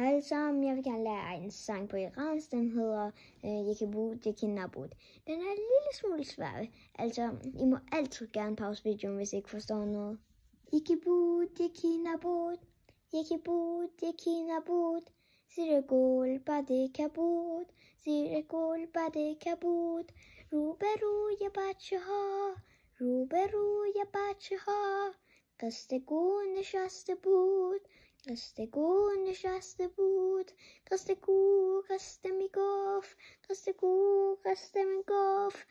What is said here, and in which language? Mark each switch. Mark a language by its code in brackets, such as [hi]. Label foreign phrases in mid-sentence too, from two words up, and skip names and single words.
[da] alle sammen, jeg vil gerne lære en sang på iransk. Den hedder Yekibud Yekinabud. Den er en lille smule svær. Altså, I må altid gerne pause videoen, hvis I ikke forstår noget. [fa] یکی بود یکی نبود، یکی بود یکی نبود. زیر گنبد کبود، زیر گنبد کبود. روبروی بچه ها، روبروی بچه ها. قصه گو نشسته بود، قصه گو نشسته بود. قصه گو قصه می گفت، قصه گو قصه می گفت.